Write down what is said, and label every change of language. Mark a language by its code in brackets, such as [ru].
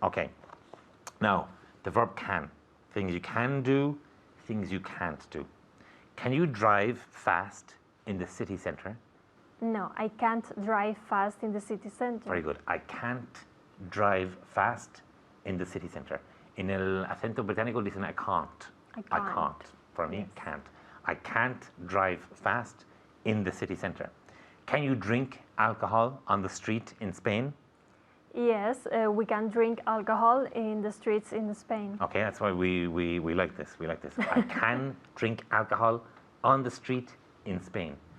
[en] Okay. Now, the verb can. Things you can do, things you can't do. Can you drive fast in the city center? No, I can't drive fast in the city center. Very good. I can't drive fast in the city center. [es] En el acento británico dicen I can't. [en] I can't. For me, Yes. can't. I can't drive fast in the city center. Can you drink alcohol on the street in Spain? Yes, we can drink alcohol in the streets in Spain. Okay, that's why we like this. We like this. I can drink alcohol on the street in Spain.